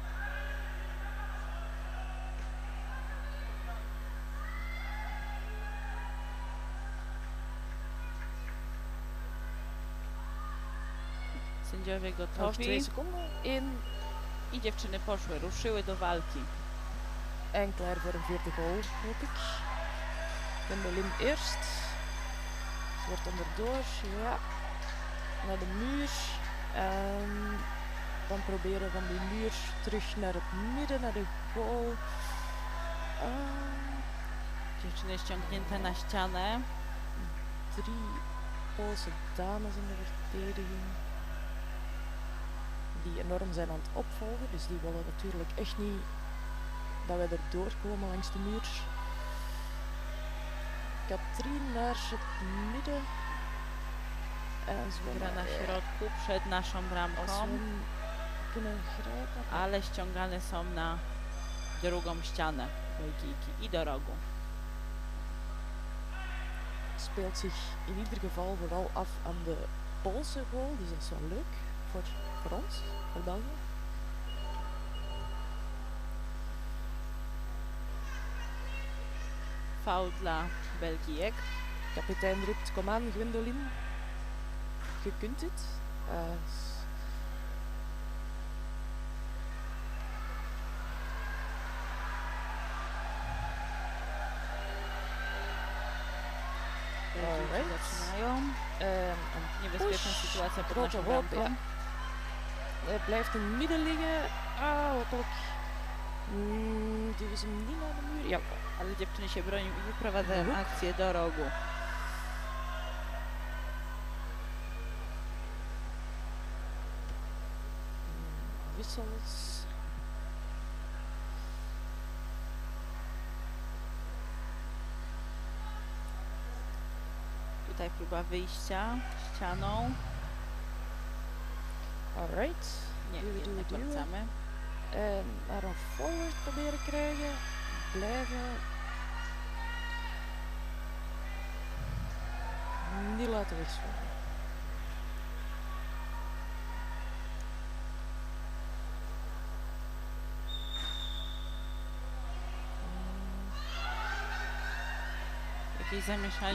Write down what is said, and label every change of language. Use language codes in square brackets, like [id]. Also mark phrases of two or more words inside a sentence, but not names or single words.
[pl] Sędziowie [nl] Nog 2 [pl] gotowi [nl] seconden. 1 [pl] i dziewczyny poszły, ruszyły do walki. [nl] en klaar voor een vierde goal, hoop ik. Gwendoline eerst. Ze wordt onderdoor, ja. Naar de muur. En dan proberen van die muur terug naar het midden, naar de goal. [pl] Dziewczyny ściągnięte na ścianę. [nl] 3 Poolse dames in de verdediging. Die enorm zijn aan het opvolgen, dus die willen natuurlijk echt niet dat wij erdoor komen langs de muur. Katrien naar het midden. En [pl] Gra na środku przed naszą [nl] als [pl] bramką, [nl] we hem kunnen grijpen. [pl] ale ściągane są na drugą ścianę Belgijki i do rogu. [nl] Speelt zich in ieder geval vooral af aan de Poolse goal, dus dat is wel leuk voor ons, voor België. [pl] Faul dla Belgijek. [nl] Kapitein roept, kom aan Gwendoline, je kunt het. [pl] Belgijki zaczynają. Niebezpieczna sytuacja pod [nl] grote [pl] naszą [nl] hoop, [pl] bramką. [nl] ja. Hij blijft in het midden liggen. Hopelijk duwen ze hem niet naar de muur. Ja. [pl] Ale dziewczyny się bronią i wyprowadzają akcję do rogu. [nl] Wissels. [pl] Tutaj próba wyjścia ścianą. Alright. Nie, [nl] Duwen, [pl] jednak [nl] duwen, duwen. [pl] wracamy. [nl] En naar een forward proberen krijgen. Blijven. Niet laten wegslaan. [pl] Jakieś zamieszanie,